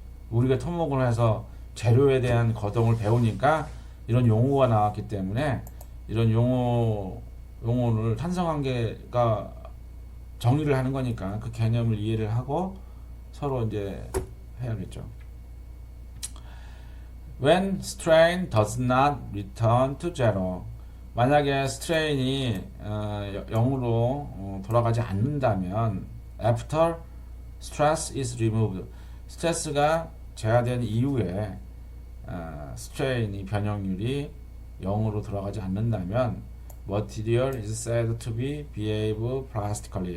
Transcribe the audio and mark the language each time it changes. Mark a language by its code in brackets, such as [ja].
[ko] 우리가 토목을 해서 재료에 대한 거동을 배우니까 이런 용어가 나왔기 때문에 이런 용어를 탄성한계가 정의를 하는 거니까 그 개념을 이해를 하고 서로 이제 해야겠죠. [en] When strain does not return to zero. [ko] 만약에 스트레인이 0으로 돌아가지 않는다면 [en] after stress is removed. [ko] 스트레스가 제하된 이후에 스트레인이 변형률이 0으로 돌아가지 않는다면 [en] material is said to behave plastically.